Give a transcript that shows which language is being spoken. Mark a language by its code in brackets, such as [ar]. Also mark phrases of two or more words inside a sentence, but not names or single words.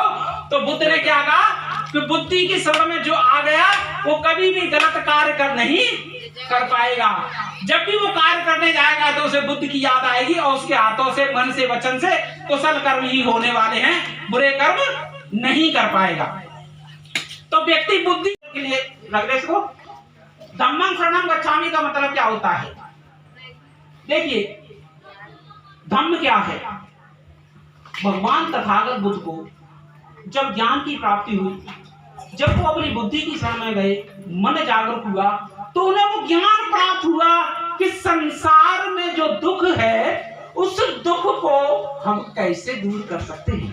[hi] तो बुद्ध ने क्या कहा कि बुद्धि की शरण में जो आ गया वो कभी भी गलत कार्य नहीं कर पाएगा। जब भी वो कार्य करने जाएगा तो उसे बुद्ध की याद आएगी और उसके हाथों से, मन से, वचन से कुशल कर्म ही होने वाले हैं, बुरे कर्म नहीं कर पाएगा। तो व्यक्ति बुद्धि के लिए रगड़े को [pi] धम्मं शरणं गच्छामि [hi] का मतलब क्या होता है? देखिए धम्म क्या है? भगवान तथागत बुद्ध को जब ज्ञान की प्राप्ति हुई, जब वो अपनी बुद्धि की शरण में गए, मन जागरूक हुआ, तो उन्हें वो ज्ञान प्राप्त हुआ कि संसार में जो दुख है उस दुख को हम कैसे दूर कर सकते हैं।